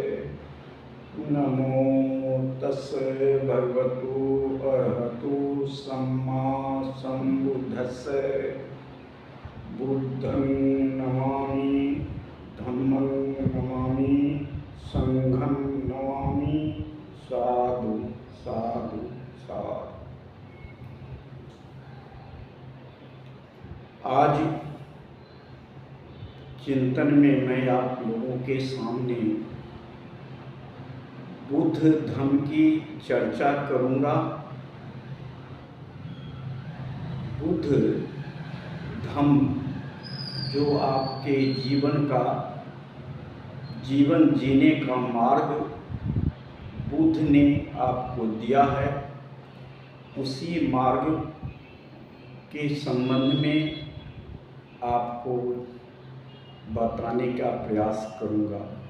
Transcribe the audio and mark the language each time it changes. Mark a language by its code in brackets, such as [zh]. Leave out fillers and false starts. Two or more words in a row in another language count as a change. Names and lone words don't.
[pi] नमो तस्से भगवतो अरहतो सम्मा सम्बुद्धस्से। बुद्धं नमामि, धम्मं नमामि, संघं नमामि। साधु साधु साधु। [hi] आज चिंतन में मैं आप लोगों के सामने बुद्ध धम्म की चर्चा करूंगा। बुद्ध धम्म जो आपके जीवन जीने का मार्ग बुद्ध ने आपको दिया है, उसी मार्ग के संबंध में आपको बताने का प्रयास करूंगा।